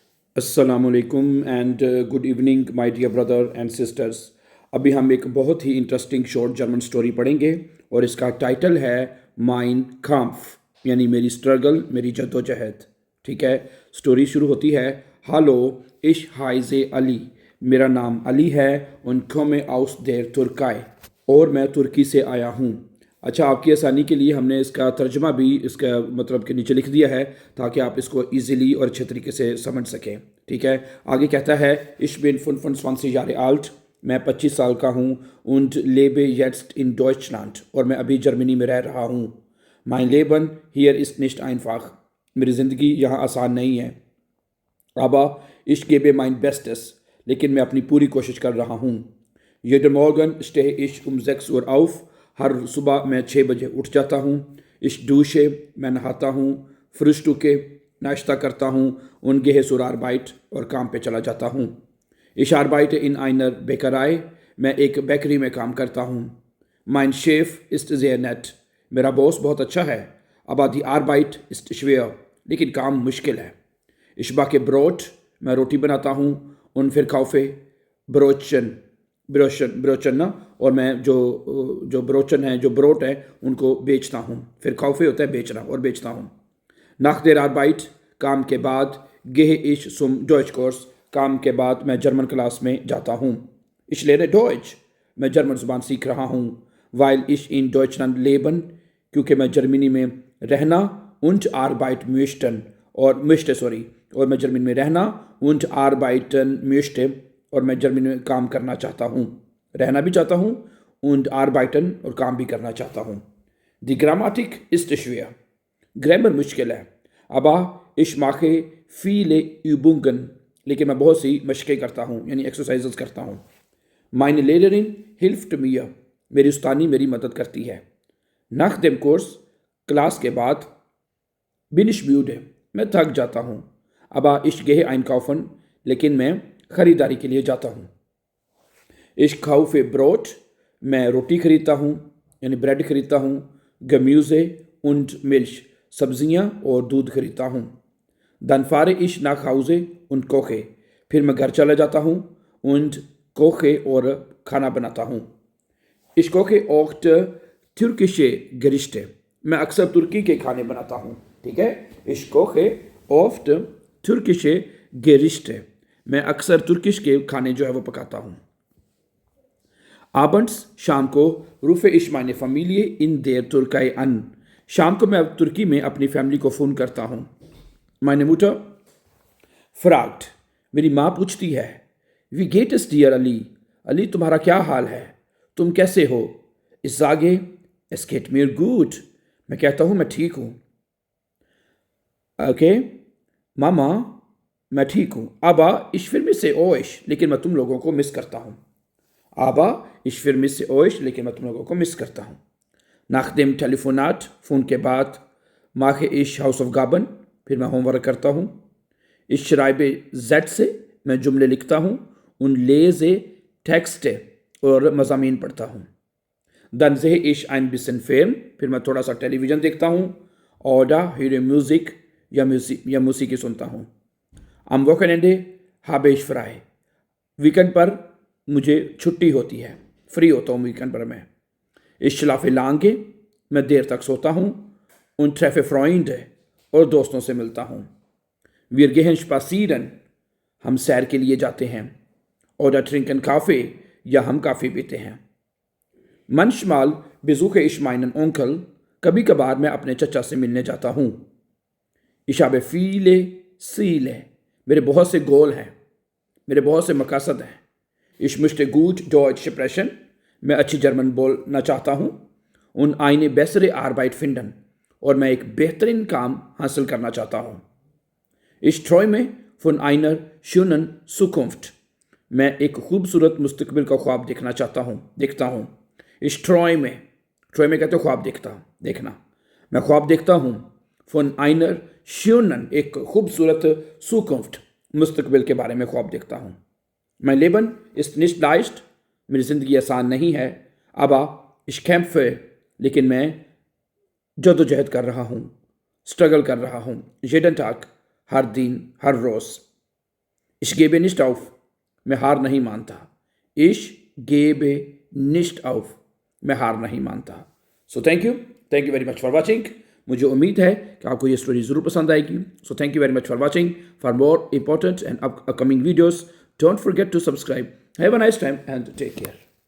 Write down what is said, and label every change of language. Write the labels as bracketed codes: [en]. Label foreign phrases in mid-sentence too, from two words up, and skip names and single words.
[ar] السلام علیکم [en] and good evening my dear brother and sisters. [ur] ابھی ہم ایک بہت ہی [en] interesting short German story [ur] پڑھیں گے اور اس کا ٹائٹل ہے مائن کامف، یعنی میری اسٹرگل، میری جدوجہد. ٹھیک ہے، اسٹوری شروع ہوتی ہے. [de] Hallo, ich heiße Ali, [ur] میرا نام علی ہے, [de] und komme aus der Türkei, [ur] اور میں ترکی سے آیا ہوں. اچھا، آپ کی آسانی کے لیے ہم نے اس کا ترجمہ بھی اس کا مطلب کے نیچے لکھ دیا ہے تاکہ آپ اس کو ایزیلی اور اچھے طریقے سے سمجھ سکیں. ٹھیک ہے، آگے کہتا ہے [de] ich bin 25 Jahre alt, [ur] میں 25 سال کا ہوں. [de] und lebe jetzt in Deutschland, [ur] اور میں ابھی جرمنی میں رہ رہا ہوں. [de] mein Leben hier ist nicht einfach, [ur] میری زندگی یہاں آسان نہیں ہے. [de] aber ich gebe mein Bestes, [ur] لیکن میں اپنی پوری کوشش کر رہا ہوں. [de] jeden Morgen stehe ich um 6 Uhr auf, [ur] ہر صبح میں 6 بجے اٹھ جاتا ہوں. [de] ich dusche, [ur] میں نہاتا ہوں. frühstücke, ناشتہ کرتا ہوں. [de] und gehe zur Arbeit, [ur] اور کام پہ چلا جاتا ہوں. [de] ich arbeite in einer Bäckerei, [ur] میں ایک بیکری میں کام کرتا ہوں. [de] mein Chef ist sehr nett, [ur] میرا باس بہت اچھا ہے. [de] aber die Arbeit ist schwer, [ur] لیکن کام مشکل ہے. [de] ich backe Brot, [ur] میں روٹی بناتا ہوں. [de] und verkaufe Brötchen, [ur] بروچن نا، اور میں جو جو بروچن ہے، جو بروٹ ہے، ان کو بیچتا ہوں. پھر کافے ہوتا ہے بیچنا، اور بیچتا ہوں. [de] nach der Arbeit, [ur] کام کے بعد. [de] gehe ich zum Deutschkurs, [ur] کام کے بعد میں جرمن کلاس میں جاتا ہوں. [de] ich lerne Deutsch, [ur] میں جرمن زبان سیکھ رہا ہوں. [de] weil ich in Deutschland leben, [ur] کیونکہ میں جرمنی میں رہنا. [de] und arbeit möchten, [ur] اور möchte سوری، اور میں جرمنی میں رہنا. [de] und arbeiten möchte, [ur] اور میں جرمنی میں کام کرنا چاہتا ہوں، رہنا بھی چاہتا ہوں. [de] und arbeiten, [ur] اور کام بھی کرنا چاہتا ہوں. [de] die Grammatik ist schwer, [ur] گرامر مشکل ہے. [de] aber ich mache viele Übungen, [ur] لیکن میں بہت سی مشقیں کرتا ہوں، یعنی ایکسرسائزز کرتا ہوں. [de] meine Lehrerin hilft mir, [ur] میری استانی میری مدد کرتی ہے. [de] nach dem Kurs, [ur] کلاس کے بعد. [de] bin ich müde, [ur] میں تھک جاتا ہوں. [de] aber ich gehe einkaufen, [ur] لیکن میں خریداری کے لیے جاتا ہوں. [de] ich kaufe Brot, [ur] میں روٹی خریدتا ہوں، یعنی بریڈ خریدتا ہوں. [de] Gemüse und Milch, [ur] سبزیاں اور دودھ خریدتا ہوں. [de] dann fahre ich nach Hause und koche, [ur] پھر میں گھر چلا جاتا ہوں. [de] und koche, [ur] اور کھانا بناتا ہوں. [de] ich koche oft türkische Gerichte, [ur] میں اکثر ترکی کے کھانے بناتا ہوں. ٹھیک ہے, [de] ich koche oft türkische Gerichte, [ur] میں اکثر ترکش کے کھانے جو ہے وہ پکاتا ہوں. [de] abends, [ur] شام کو. [de] rufe ich meine Familie in der Türkei an, [ur] شام کو میں ترکی میں اپنی فیملی کو فون کرتا ہوں. [de] meine Mutter fragt, [ur] میری ماں پوچھتی ہے. [de] wie geht es dir [ur] علی، علی تمہارا کیا حال ہے، تم کیسے ہو. [de] ich sage es geht mir gut, [ur] میں کہتا ہوں میں ٹھیک ہوں. اوکے، ماما میں ٹھیک ہوں. [de] aber ich vermisse euch, [ur] لیکن میں تم لوگوں کو مس کرتا ہوں. [de] aber ich vermisse euch, [ur] لیکن میں تم لوگوں کو مس کرتا ہوں. [de] nach dem Telefonat, [ur] فون کے بعد. [de] mache ich Hausaufgaben, [ur] پھر میں ہوم ورک کرتا ہوں. [de] ich schreibe Sätze, [ur] میں جملے لکھتا ہوں. [de] und lese Texte, [ur] اور مضامین پڑھتا ہوں. [de] dann sehe ich ein bisschen Film, [ur] پھر میں تھوڑا سا ٹیلی ویژن دیکھتا ہوں. [de] oder höre Musik, [ur] یا موسیقی سنتا ہوں. [de] am Wochenende habe ich frei, [ur] ویکنڈ پر مجھے چھٹی ہوتی ہے، فری ہوتا ہوں ویکنڈ پر میں. [de] ich schlafe lange, [ur] میں دیر تک سوتا ہوں. [de] und treffe Freunde, [ur] اور دوستوں سے ملتا ہوں. [de] wir gehen spazieren, [ur] ہم سیر کے لیے جاتے ہیں. [de] oder trinken Kaffee, [ur] یا ہم کافی پیتے ہیں. [de] manchmal besuche ich meinen Onkel, [ur] کبھی کبھار میں اپنے چچا سے ملنے جاتا ہوں. [de] ich habe viele Ziele, [ur] میرے بہت سے گول ہیں، میرے بہت سے مقصد ہیں. [de] ich möchte gut Deutsch sprechen, [ur] میں اچھی جرمن بولنا چاہتا ہوں. [de] und eine bessere Arbeit finden, [ur] اور میں ایک بہترین کام حاصل کرنا چاہتا ہوں. [de] ich träume von einer schönen Zukunft, [ur] میں ایک خوبصورت مستقبل کا خواب دیکھتا ہوں. [de] ich träume, träume [ur] کہتے ہو خواب دیکھنا. میں خواب دیکھتا ہوں. [de] von einer schönen, [ur] ایک خوبصورت Zukunft, مستقبل کے بارے میں خواب دیکھتا ہوں. [de] mein Leben ist nicht leicht, [ur] میری زندگی آسان نہیں ہے. [de] aber ich kämpfe, [ur] لیکن میں جدوجہد کر رہا ہوں، اسٹرگل کر رہا ہوں. [de] jeden Tag, [ur] ہر دن، ہر روز. [de] Ich gebe nicht auf. [ur] میں ہار نہیں مانتا. [de] Ich gebe nicht auf. [ur] میں ہار نہیں مانتا. [en] So thank you very much for watching. [ur] مجھے امید ہے کہ آپ کو یہ اسٹوری ضرور پسند آئے گی. [en] So thank you very much for watching. For more important and upcoming videos, don't forget to subscribe. Have a nice time and take care.